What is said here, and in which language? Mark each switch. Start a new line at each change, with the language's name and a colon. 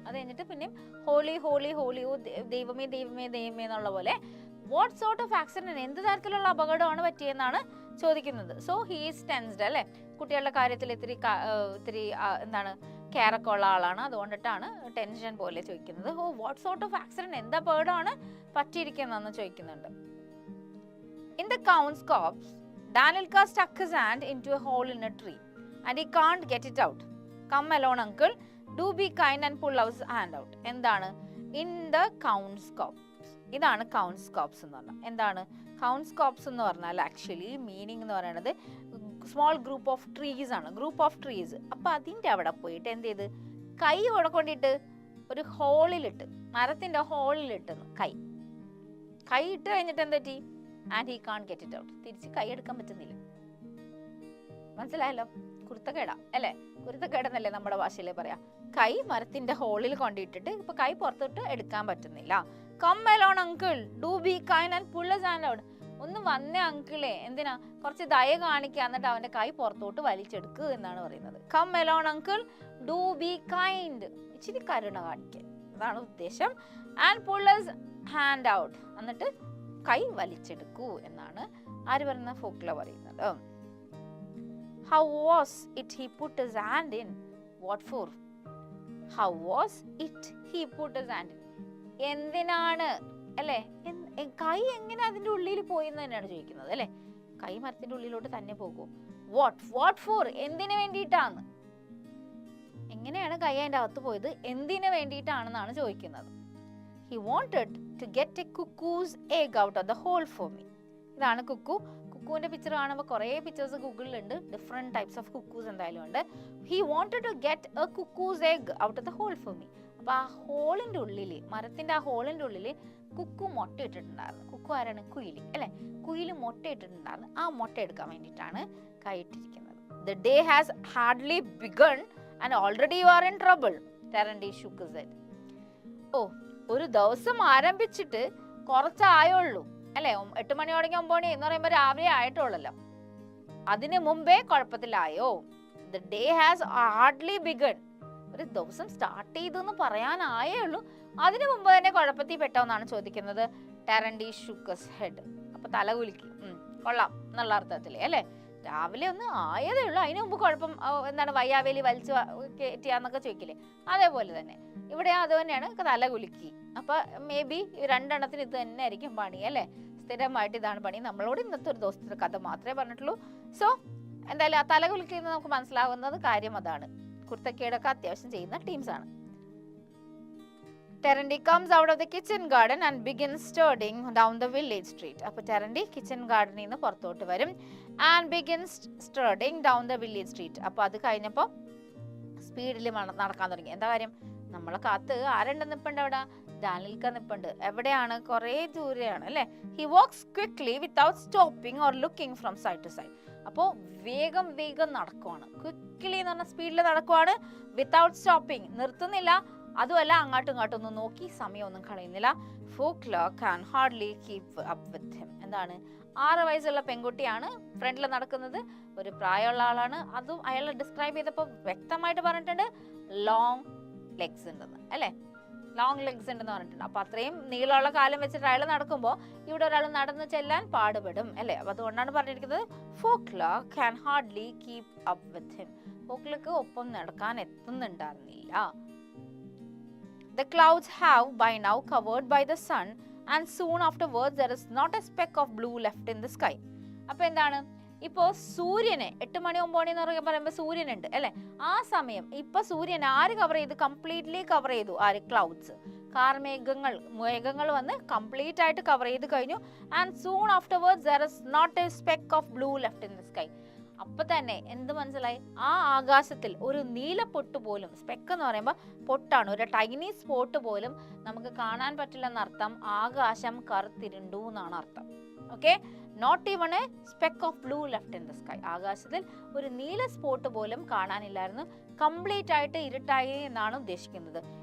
Malayalam: അത് കഴിഞ്ഞിട്ട് പിന്നെയും ഹോളി ഹോളി ഹോളി, ഓ ദൈവമേ ദൈവമേ ദൈവമേ എന്നുള്ള പോലെ
English: what sort of accident,
Malayalam: എന്ത് തരത്തിലുള്ള അപകടമാണ് പറ്റിയെന്നാണ് ചോദിക്കുന്നത്.
English: so he's tensed
Malayalam: അല്ലെ. കുട്ടികളുടെ കാര്യത്തിൽ ഇത്തിരി എന്താണ് കെയറൊക്കെ ഉള്ള ആളാണ്, അതുകൊണ്ടിട്ടാണ് ടെൻഷൻ പോലെ ചോദിക്കുന്നത്.
English: oh what sort of accident,
Malayalam: എന്ത് അപകടമാണ് പറ്റിയിരിക്കുന്നതെന്ന് ചോദിക്കുന്നുണ്ട്.
English: In the count's corpse, Danilka stuck his hand into a hole in a tree and he can't get it out. Come along, uncle. Do be kind and pull his hand out.
Malayalam: എന്താണ്?
English: In the count's corpse.
Malayalam: ഇതാണ് count's corpse എന്ന് പറഞ്ഞാൽ. എന്താണ് count's corpse എന്ന് പറഞ്ഞാൽ? Actually meaning എന്ന് പറയുന്നത്
English: small group of trees
Malayalam: ആണ്. Group of trees. അപ്പൊ അതിന്റെ അവിടെ പോയിട്ട് എന്ത് ചെയ്ത്, കൈ അവിടെ കൊണ്ടിട്ട് ഒരു ഹോളിലിട്ട്, മരത്തിന്റെ ഹോളിലിട്ട് കൈ ഇട്ട് കഴിഞ്ഞിട്ട് എന്ത് പറ്റി?
English: And he can't get it out.
Malayalam: തിരിച്ച് കൈ എടുക്കാൻ പറ്റുന്നില്ല. മനസ്സിലായല്ലോ? കുരുത്തക്കേടാ അല്ലെ? കുരുത്തക്കേടെന്നല്ലേ നമ്മുടെ ഭാഷയിലെ പറയാ. കൈ മരത്തിന്റെ ഹോളിൽ കൊണ്ടിട്ടിട്ട് ഇപ്പൊ കൈ പുറത്തോട്ട് എടുക്കാൻ പറ്റുന്നില്ല.
English: Come along uncle, do be kind and pull his hand out.
Malayalam: ഒന്ന് വന്നേ അങ്കിളെ, എന്തിനാ? കുറച്ച് ദയ കാണിക്കുക, എന്നിട്ട് അവന്റെ കൈ പുറത്തോട്ട് വലിച്ചെടുക്കുക എന്നാണ് പറയുന്നത്.
English: come along uncle, do be kind,
Malayalam: ഇച്ചിരി കരുണ കാണിക്കാൻ, അതാണ് ഉദ്ദേശം.
English: and pull his hand out,
Malayalam: എന്നിട്ട് കൈ വലിച്ചെടുക്കൂ എന്നാണ് ആര് പറയുന്ന? ഫോക്ല പറയുന്നത്.
English: How was it he put his hand in? What for? How was it he put his hand in?
Malayalam: എന്തിനാണ് അല്ലെ? കൈ എങ്ങനെ അതിന്റെ ഉള്ളിൽ പോയി എന്ന് തന്നെയാണ് ചോദിക്കുന്നത് അല്ലെ. കൈ മരത്തിന്റെ ഉള്ളിലോട്ട് തന്നെ പോകും.
English: what for,
Malayalam: എന്തിനു വേണ്ടിയിട്ടാണ്? എങ്ങനെയാണ് കൈ അതിന്റെ അകത്ത് പോയത്? എന്തിനു വേണ്ടിയിട്ടാണെന്നാണ് ചോദിക്കുന്നത്.
English: He wanted to get a cuckoo's egg out of the hole for me.
Malayalam: ഇതാണ് കുക്കു. കുക്കുവിന്റെ പിക്ചർ കാണുമ്പോൾ കുറേ pictures ഗൂഗിളിലുണ്ട്.
English: different types of cuckoos
Malayalam: എന്തായാലും ഉണ്ട്.
English: He wanted to get a cuckoo's egg out of the hole for me.
Malayalam: അപ്പൊ ആ ഹോളിന്റെ ഉള്ളില്, മരത്തിന്റെ ആ ഹോളിന്റെ ഉള്ളില് കുക്കു മുട്ട ഇട്ടിട്ടുണ്ടായിരുന്നു. കുക്കു ആരാണ്? കുയില് അല്ലെ. കുയില് മുട്ട ഇട്ടിട്ടുണ്ടായിരുന്നു. ആ മുട്ട എടുക്കാൻ വേണ്ടിയിട്ടാണ് കൈയിട്ടിരിക്കുന്നത്.
English: The day has hardly begun and already you are in trouble. Terendy shook his head.
Malayalam: ഓ, ഒരു ദിവസം ആരംഭിച്ചിട്ട് കുറച്ചായുള്ളൂ അല്ലെ. 8 മണി തുടങ്ങി 9 മണി എന്ന് പറയുമ്പോൾ രാവിലെ ആയിട്ടുള്ളല്ലോ. അതിന് മുമ്പേ കുഴപ്പത്തിലായോ?
English: The day has hardly begun.
Malayalam: ഒരു ദിവസം സ്റ്റാർട്ട് ചെയ്തു എന്ന് പറയാനായേ ഉള്ളൂ, അതിനു മുമ്പ് തന്നെ കുഴപ്പത്തിൽ പെട്ടോന്നാണ് ചോദിക്കുന്നത്.
English: ടെറൻഡി shook his head.
Malayalam: അപ്പൊ തല കുലുക്കി. കൊള്ളാം എന്നുള്ള അർത്ഥത്തില് അല്ലെ. രാവിലെ ഒന്ന് ആയതേ ഉള്ളൂ, അതിനു മുമ്പ് കുഴപ്പം എന്താണ് വയ്യാവേലി വലിച്ചു കയറ്റിയാന്നൊക്കെ ചോദിക്കില്ലേ, അതേപോലെ തന്നെ ഇവിടെ അത് തന്നെയാണ്, തല കുലുക്കി. അപ്പൊ മേ ബി 2 എണ്ണത്തിന് ഇത് തന്നെ ആയിരിക്കും പണി അല്ലെ. സ്ഥിരമായിട്ട് ഇതാണ് പണി. നമ്മളോട് ഇന്നത്തെ ഒരു ദിവസത്തെ കഥ മാത്രമേ പറഞ്ഞിട്ടുള്ളൂ. സോ എന്തായാലും ആ തല കുലുക്കിന്ന് നമുക്ക് മനസ്സിലാവുന്നത് കാര്യം അതാണ്. കുർത്തക്കേടൊക്കെ അത്യാവശ്യം ചെയ്യുന്ന ടീംസ് ആണ്.
English: Terendy comes out of the kitchen garden and begins strolling down the village street.
Malayalam: അപ്പോൾ ടെറൻഡി കിച്ചൺ ഗാർഡനിൽ നിന്ന് പുറത്തോട്ട് വരും.
English: and begins strutting down the village street.
Malayalam: അപ്പോൾ അത് കഴിഞ്ഞപ്പോൾ സ്പീഡിൽ നടക്കാൻ തുടങ്ങി. എന്താ കാര്യം? നമ്മളെ കാത്ത് ആരുണ്ട് നിൽപ്പുണ്ട് അവിടെ? ഡാനിൽക്ക നിൽപ്പുണ്ട്. എവിടെയാണ്? കുറേ ദൂരെയാണ് അല്ലേ?
English: He walks quickly without stopping or looking from side to side.
Malayalam: അപ്പോൾ വേഗം വേഗം നടക്കുവാണ്. ക്വിക്ലി എന്ന് പറഞ്ഞ സ്പീഡിൽ നടക്കുവാണ്.
English: without stopping,
Malayalam: നിർത്തുന്നില്ല. അതുമല്ല അങ്ങോട്ടും ഇങ്ങോട്ടും ഒന്നും നോക്കി സമയമൊന്നും കളയുന്നില്ല.
English: ഫോക്ലർ can hardly keep up with him.
Malayalam: എന്താണ്? 6 വയസ്സുള്ള പെൺകുട്ടിയാണ് ഫ്രണ്ടിൽ നടക്കുന്നത്. ഒരു പ്രായമുള്ള ആളാണ്. അതും അയാൾ ഡിസ്ക്രൈബ് ചെയ്തപ്പോൾ വ്യക്തമായിട്ട് പറഞ്ഞിട്ടുണ്ട് ലോങ് ലെഗ്സ് ഉണ്ടെന്ന് അല്ലേ? ലോങ് ലെഗ്സ് ഉണ്ടെന്ന് പറഞ്ഞിട്ടുണ്ട്. അപ്പൊ അത്രയും നീളമുള്ള കാലം വെച്ചിട്ട് അയാൾ നടക്കുമ്പോൾ ഇവിടെ ഒരാൾ നടന്നു ചെല്ലാൻ പാടുപെടും അല്ലേ? അപ്പൊ അതുകൊണ്ടാണ് പറഞ്ഞിരിക്കുന്നത് folklore
English: can hardly keep up with him.
Malayalam: ഫോക്ലർക്ക് ഒപ്പം നടക്കാൻ എത്തുന്നുണ്ടായിരുന്നില്ല.
English: The clouds have by now covered by the sun and soon afterwards there is not a speck of blue left in the sky.
Malayalam: അപ്പോൾ എന്താണ്? ഇപ്പോൾ സൂര്യനെ 8 മണി 9 മണി എന്ന് പറയുമ്പോൾ സൂര്യനുണ്ട് അല്ലേ? ആ സമയം ഇപ്പൊ സൂര്യൻ ആര് കവർ ചെയ്തു? കംപ്ലീറ്റ്ലി കവർ ചെയ്തു. ആര്? ക്ലൗഡ്സ്, മേഘങ്ങൾ വന്ന് കംപ്ലീറ്റ് ആയിട്ട് കവർ ചെയ്ത് കഴിഞ്ഞു.
English: And soon afterwards there is not a speck of blue left in the sky.
Malayalam: അപ്പൊ തന്നെ എന്ത് മനസ്സിലായി? ആ ആകാശത്തിൽ ഒരു നീല പൊട്ട് പോലും, സ്പെക്ക് എന്ന് പറയുമ്പോൾ പൊട്ടാണ്, ഒരു ടൈനി സ്പോട്ട് പോലും നമുക്ക് കാണാൻ പറ്റില്ലെന്നർത്ഥം. ആകാശം കറുത്തിരുണ്ടു എന്നാണ് അർത്ഥം.
English: Okay, not even a speck of blue left in the sky.
Malayalam: ആകാശത്തിൽ ഒരു നീല സ്പോട്ട് പോലും കാണാനില്ലായിരുന്നു. കംപ്ലീറ്റ് ആയിട്ട് ഇരുട്ടായി എന്നാണ് ഉദ്ദേശിക്കുന്നത്.